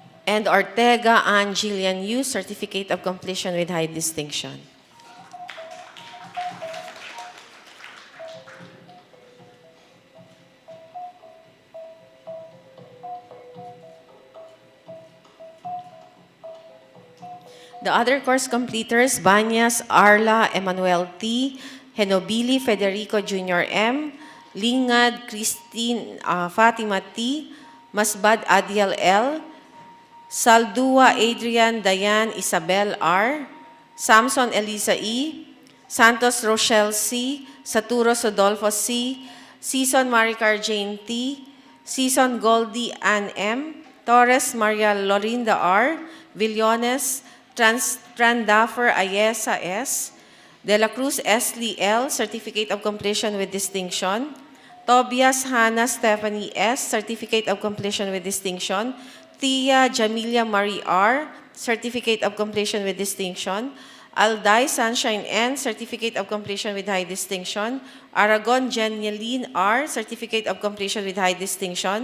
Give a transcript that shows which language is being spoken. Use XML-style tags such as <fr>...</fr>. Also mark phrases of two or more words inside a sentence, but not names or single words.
<en>and Ortega Ann Jillian Yu, Certificate of Completion with High Distinction. The other course completers, Banyas Arla Emmanuel T., Henobili Federico Jr. M., Lingad Christine Fatima T., Masbad Adiel L., Saldua Adrian Dayan Isabel R., Samson Elisa E., Santos Rochelle C., Saturo Sodolfo C., Season Maricar Jane T., Season Goldie Ann M., Torres Maria Lorinda R., Villones Trandafer Ayesa S., De La Cruz Esli L., Certificate of Completion with Distinction, Tobias Hannah Stephanie S., Certificate of Completion with Distinction, Tia Jamilia Marie R., Certificate of Completion with Distinction, Alday Sunshine N., Certificate of Completion with High Distinction, Aragon Jenieline R., Certificate of Completion with High Distinction,</en>